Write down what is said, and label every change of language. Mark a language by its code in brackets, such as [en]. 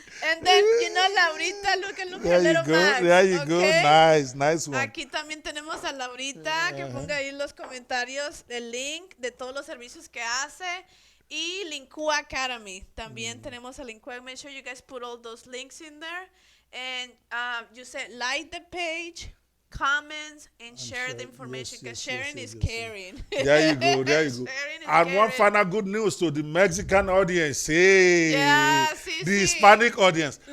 [en] And then, Laurita, look at there little you go. bags. There you go. Nice one. [es] Aquí también tenemos a Laurita, que ponga ahí en los comentarios el link de todos los servicios que hace. Y Linkua Academy. También tenemos a Linkua. [en] Make sure you guys put all those links in there. And you said like the page, comments, and share the information, because sharing is caring. There you go. And one final good news to the Mexican audience. Hey, the Hispanic audience.